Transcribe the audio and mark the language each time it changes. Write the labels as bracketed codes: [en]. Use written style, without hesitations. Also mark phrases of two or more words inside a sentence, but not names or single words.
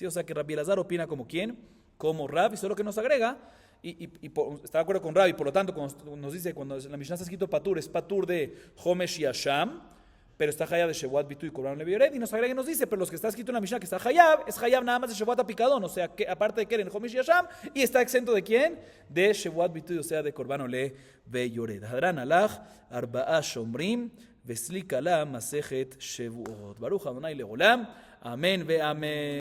[es] O sea que Rabbi Elazar opina como quién, como Rab, y solo que nos agrega, está de acuerdo con Rab, y por lo tanto, cuando nos dice, cuando en la Mishnah está escrito Patur, es Patur de Homesh y Asham, pero está Hayab de [he] שבועת ביטו [es] y [he] קרבן לוי יורד, [es] y nos agrega y nos dice, pero los que está escrito en la Mishnah que está Hayab, es Hayab nada más de [he] שבועת פקדון, [es] o sea, que aparte de que en Homesh y Asham, y está exento de quién, de [he] שבועת ביטו, [es] o sea, de [he] קרבן לוי יורד. הדרן עלך ארבעה שומרים, וסליקא לה מסכת שבועות. ברוך אדוני לעולם, אמן ואמן.